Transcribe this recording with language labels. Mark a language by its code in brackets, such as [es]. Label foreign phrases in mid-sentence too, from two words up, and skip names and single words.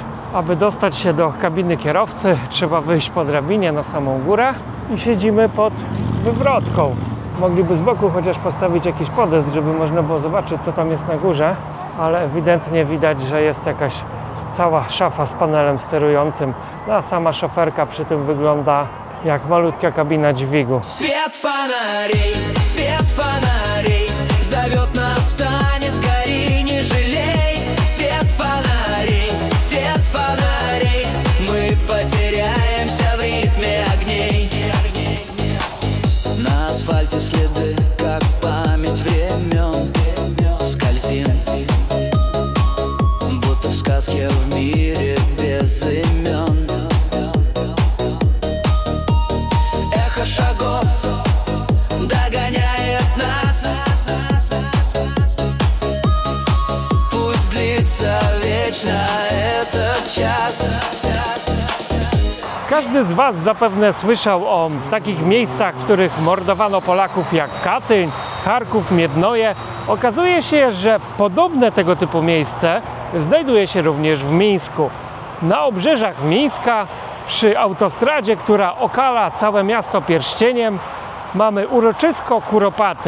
[pl] Aby dostać się do kabiny kierowcy, trzeba wyjść po drabinie na samą górę i siedzimy pod wywrotką. Mogliby z boku chociaż postawić jakiś podest, żeby można było zobaczyć, co tam jest na górze, ale ewidentnie widać, że jest jakaś cała szafa z panelem sterującym, no a sama szoferka przy tym wygląda jak malutka kabina dźwigu. [ru] Свет фонарей зовет нас в танец, гори, не жалей. Свет фонарей, мы потеряемся в ритме огней. На асфальте следы, как память времен, скользим, будто в сказке в мире без имен. Эхо шагов догоняет нас. Пусть длится вечно этот час. [pl] Każdy z Was zapewne słyszał o takich miejscach, w których mordowano Polaków jak Katyń, Charków, Miednoje. Okazuje się, że podobne tego typu miejsce znajduje się również w Mińsku. Na obrzeżach Mińska, przy autostradzie, która okala całe miasto pierścieniem, mamy uroczysko Kuropaty.